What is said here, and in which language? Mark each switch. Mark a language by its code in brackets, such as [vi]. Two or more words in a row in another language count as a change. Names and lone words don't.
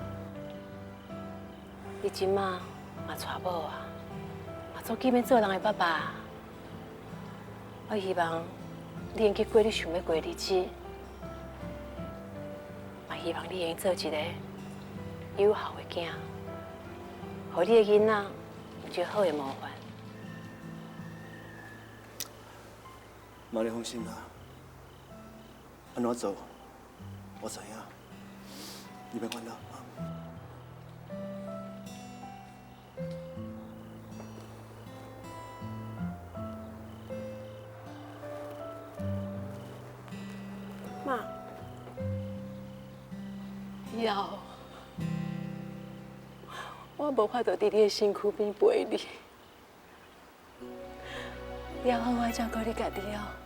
[nan] 你即马嘛娶某啊，嘛做见面做人的爸爸。我希望你能去过你想要过的日子，嘛希望你能做一个有孝的囝。互你的囡仔有一个好的模范。妈，你放心啦，安怎做，我知影，你别烦恼。妈，以后我无法度伫你的身躯边陪你，以后好好照顾你家己哦。